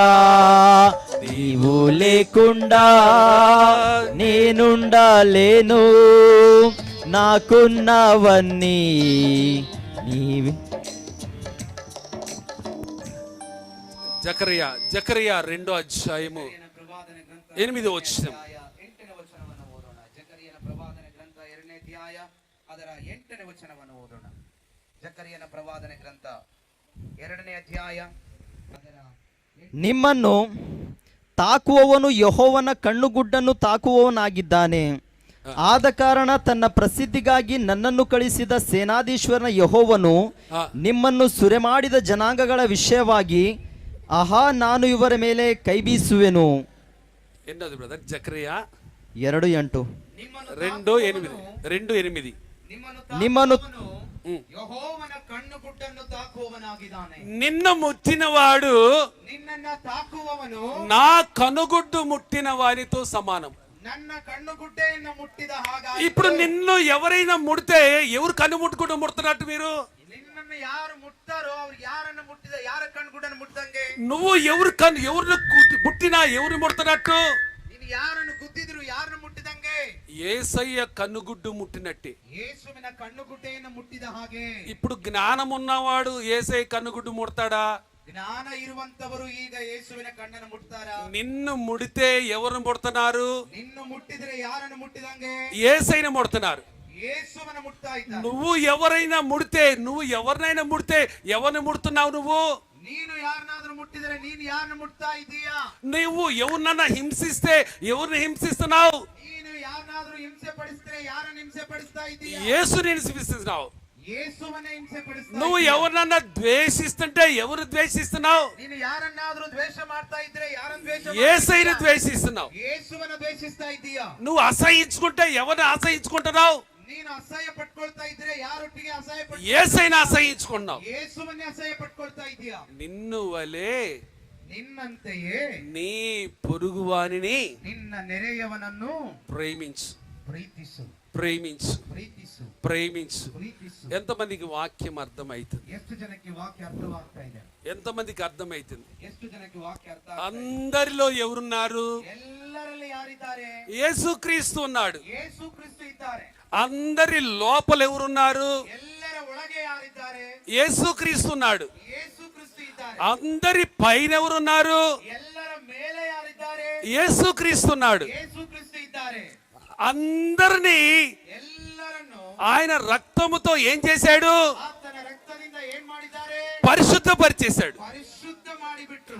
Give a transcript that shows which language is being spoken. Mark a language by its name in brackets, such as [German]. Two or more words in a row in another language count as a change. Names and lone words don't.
[Telugu] నీవు లేకుండా నేనుండలేను, నాకున్నవన్నీ నీవే. జకరియా 2వ అధ్యాయము 8వ వచనం. [Kannada] ಜಕರಿಯನ ಪ್ರವಾದನೆ ಗ್ರಂಥ 2ನೇ ಅಧ್ಯಾಯ ಅದರ 8ನೇ ವಚನವನ್ನು ಓದೋಣ. ಜಕರಿಯನ ಪ್ರವಾದನೆ ಗ್ರಂಥ 2ನೇ ಅಧ್ಯಾಯ ಅದರ ನಿಮ್ಮನ್ನು ತಾಕುವವನು ಯೆಹೋವನ ಕಣ್ಣುಗುಡ್ಡನ್ನು ತಾಕುವವನಾಗಿದ್ದಾನೆ. ಆದ ಕಾರಣ ತನ್ನ ಪ್ರಸಿದ್ಧಿಗಾಗಿ ನನ್ನನ್ನು ಕಳಿಸಿದ ಸೇನಾಧೀಶ್ವರನ ಯೆಹೋವನು ನಿಮ್ಮನ್ನು ಸುರೆಮಾಡಿದ ಜನಾಂಗಗಳ ವಿಷಯವಾಗಿ ಆಹಾ ನಾನು ಇವರ ಮೇಲೆ ಕೈ ಬೀಸುವೆನು. [Telugu] ఎన్నోది బ్రదర్? జకరియా 2:8. 2:8. [Kannada] ನಿಮ್ಮನ್ನು ಯೆಹೋವನ ಕಣ್ಣುಗುಡ್ಡನ್ನು ತಾಕುವವನಾಗಿದ್ದಾನೆ. [Telugu] నిన్ను ముట్టినవాడు [Kannada] నిన్నನ್ನು ತಾಕುವವನು [Telugu] నా కనుగుడ్డు ముట్టిన వారితో సమానం. [Kannada] ನನ್ನ ಕಣ್ಣುಗುಡ್ಡೆಯನ್ನು ಮುಟ್ಟಿದ ಹಾಗಾಗಿ. [Telugu] ఇప్పుడు నిన్ను ఎవరైనా ముడితే ఎవరు కన్ను ముట్టుకుంటూ ముడుతున్నట్టు? మీరు [Kannada] నిన్నನ್ನು ಯಾರು ಮುಟ್ತಾರೋ ಅವ್ರು ಯಾರನ್ನು ಮುಟ್ಟಿದ ಯಾರ ಕಣ್ಣುಗುಡ್ಡನ್ನು ಮುಟ್ಟದಂಗೆ. [Telugu] నువ్వు ఎవరిని ముట్టినా ఎవరు ముడుతున్నట్టు? [Kannada] ನೀನು ಯಾರನ್ನು ಗುದ್ದಿದ್ರು ಯಾರನ್ನು ಮುಟ್ಟಿದಂಗೆ. [Telugu] యేసయ్య కన్నుగుడ్డు ముట్టినట్టే. [Kannada] ಯೇಸುವಿನ ಕಣ್ಣುಗುಡ್ಡೆಯನ್ನು ಮುಟ್ಟಿದ ಹಾಗೆ. [Telugu] ఇప్పుడు జ్ఞానం ఉన్నవాడు యేసయ్య కన్నుగుడ్డు ముడతాడా? [Kannada] ಜ್ಞಾನ ಇರುವಂತವರು ಈಗ ಯೇಸುವಿನ ಕಣ್ಣನ್ನು ಮುಟ್ತಾರಾ? [Telugu] నిన్ను ముడితే ఎవరు ముడుతున్నారు? [Kannada] నిన్ను ಮುಟ್ಟಿದ್ರೆ ಯಾರನ್ನು ಮುಟ್ಟಿದಂಗೆ? [Telugu] యేసయ్యను ముడుతున్నారు. [Kannada] ಯೇಸುವನ್ನು ಮುಟ್ತಾ ಇದ್ದಾರೆ. [Telugu] నువ్వు ఎవరైనా ముడితే ఎవరినైనా ముడితే ఎవరిని ముడుతున్నావు? నువ్వు [Kannada] ನೀನು ಯಾರನ್ನಾದ್ರೂ ಮುಟ್ಟಿದ್ರೆ ನೀನು ಯಾರನ್ನು ಮುಟ್ತಾ ಇದೀಯಾ? [Telugu] నువ్వు ఎవరినన్నా హింసిస్తే ఎవరిని హింసిస్తున్నావు? [Kannada] ನೀನು ಯಾರನ್ನಾದ್ರೂ ಹಿಂಸೆ ಪಡಿಸಿದ್ರೆ ಯಾರನ್ನು ಹಿಂಸೆ ಪಡಿಸ್ತಾ ಇದೀಯಾ? [Telugu] యేసుని హింసిస్తున్నావు. [Kannada] ಯೇಸುವನ್ನೇ ಹಿಂಸೆ ಪಡಿಸ್ತಾ. [Telugu] నువ్వు ఎవరినన్నా ద్వేషిస్తుంటే ఎవరు ద్వేషిస్తున్నావు? [Kannada] ನೀನು ಯಾರನ್ನಾದ್ರೂ ದ್ವೇಷ ಮಾಡ್ತಾ ಇದ್ರೆ ಯಾರನ್ನು ದ್ವೇಷ [Telugu] యేసయ్యను ద్వేషిస్తున్నావు. [Kannada] ಯೇಸುವನ್ನು ದ್ವೇಷಿಸ್ತಾ ಇದೀಯಾ? [Telugu] నువ్వు అసహించుకుంటే ఎవరిని అసహించుకుంటున్నావు? [Kannada] ನೀನು ಅಸಹ್ಯ ಪಟ್ಕೊಳ್ತಾ ಇದ್ರೆ ಯಾರೊಟ್ಟಿಗೆ ಅಸಹ್ಯ ಪಟ್ಟ? [Telugu] యేసయ్యను అసహించుకున్నావు. [Kannada] ಯೇಸುವನ್ನೇ ಅಸಹ್ಯ ಪಟ್ಕೊಳ್ತಾ ಇದೀಯಾ? [Telugu] నిన్ను వలే [Kannada] ನಿನ್ನಂತೆಯೇ [Telugu] నీ పొరుగువానిని [Kannada] ನಿನ್ನ ನೆರೆಯವನನ್ನು [Telugu] ప్రేమించు. [Kannada] ಪ್ರೀತಿಸು [Telugu] ప్రేమించు. [Kannada] ಪ್ರೀತಿಸು [Telugu] ప్రేమించు. [Kannada] ಪ್ರೀತಿಸು. [Telugu] ఎంతమందికి వాక్యం అర్థమవుతుంది? [Kannada] ಎಷ್ಟು ಜನಕ್ಕೆ ವಾಕ್ಯ ಅರ್ಥವಾಗ್ತಾ ಇದೆ? [Telugu] ఎంతమందికి అర్థమవుతుంది? [Kannada] ಎಷ್ಟು ಜನಕ್ಕೆ ವಾಕ್ಯ ಅರ್ಥ? [Telugu] అందరిలో ఎవరున్నారు? [Kannada] ಎಲ್ಲರಲ್ಲಿ ಯಾರಿದ್ದಾರೆ? [Telugu] యేసుక్రీస్తు ఉన్నాడు. [Kannada] ಯೇಸು ಕ್ರಿಸ್ತು ಇದ್ದಾರೆ. [Telugu] అందరి లోపల ఎవరున్నారు? [Kannada] ಎಲ್ಲರ ಒಳಗೆ ಯಾರಿದ್ದಾರೆ? [Telugu] యేసుక్రీస్తు ఉన్నాడు. [Kannada] ಯೇಸು ಕ್ರಿಸ್ತು ಇದ್ದಾರೆ. [Telugu] అందరి పైన ఎవరున్నారు? [Kannada] ಎಲ್ಲರ ಮೇಲೆ ಯಾರಿದ್ದಾರೆ? [Telugu] యేసుక్రీస్తు ఉన్నాడు. [Kannada] ಯೇಸು ಕ್ರಿಸ್ತು ಇದ್ದಾರೆ. [Telugu] అందరినీ [Kannada] ಎಲ್ಲರನ್ನು [Telugu] ఆయన రక్తముతో ఏం చేశాడు? [Kannada] ಆತನ ರಕ್ತದಿಂದ ಏನ್ ಮಾಡಿದ್ದಾರೆ? [Telugu] పరిశుద్ధపరిచేశాడు. [Kannada] ಪರಿಶುದ್ಧ ಮಾಡಿಬಿಟ್ರು.